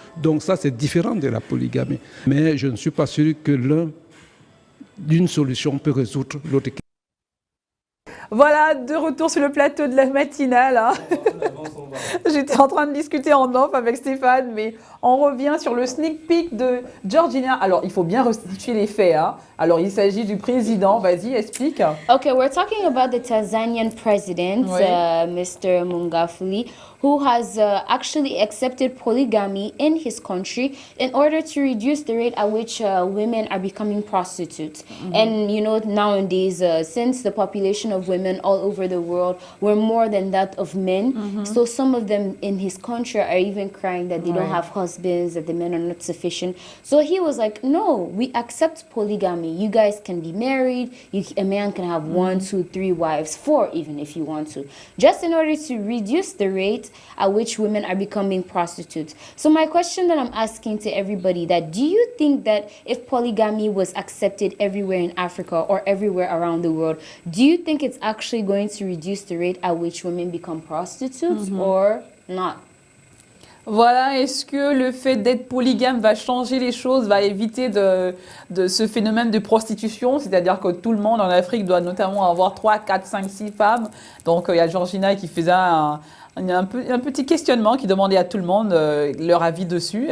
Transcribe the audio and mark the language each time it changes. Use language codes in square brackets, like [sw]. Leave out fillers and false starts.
[fr] Donc ça, c'est différent de la polygamie. Mais je ne suis pas sûr que l'un d'une solution peut résoudre l'autre. Voilà, de retour sur le plateau de la matinale. Hein. J'étais en train de discuter en off avec Stéphane, mais on revient sur le sneak peek de Georgina. Alors, il faut bien restituer les faits. Hein. Alors, il s'agit du président. Vas-y, explique. [en] Okay, we're talking about the Tanzanian president, Mr. Magufuli, who has actually accepted polygamy in his country in order to reduce the rate at which women are becoming prostitutes. And, you know, nowadays, since the population of women all over the world were more than that of men, so some of them in his country are even crying that they don't have husbands, that the men are not sufficient. So he was like, no, we accept polygamy. You guys can be married. A man can have 1, 2, 3 wives, 4 even if you want to, just in order to reduce the rate at which women are becoming prostitutes. So my question that I'm asking to everybody, that do you think that if polygamy was accepted everywhere in Africa or everywhere around the world, do you think it's actually going to reduce the rate at which women become prostitutes or not? [fr] Voilà, est-ce que le fait d'être polygame va changer les choses, va éviter de ce phénomène de prostitution? C'est-à-dire que tout le monde en Afrique doit notamment avoir 3, 4, 5, 6 femmes. Donc il y a Georgina qui faisait un petit questionnement, qui demandait à tout le monde leur avis dessus.